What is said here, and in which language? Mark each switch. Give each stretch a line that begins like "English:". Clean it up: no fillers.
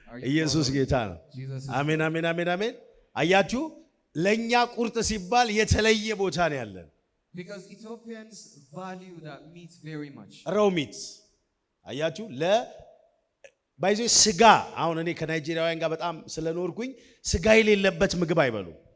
Amharic: ኢየሱስ ጌታ ነው። አሜን አሜን አሜን አሜን። አያችሁ ለኛ ቁርጥ ሲባል የተለየ ቦታ ነው ያለን።
English: Because Ethiopians value that meat very much. raw meat
Amharic: አያችሁ ባይዞ ስጋ አሁን እኔ ከናይጄሪያውያን ጋር በጣም ስለኖርኩኝ ስጋ የሌለበት ምግብ አይበሉ።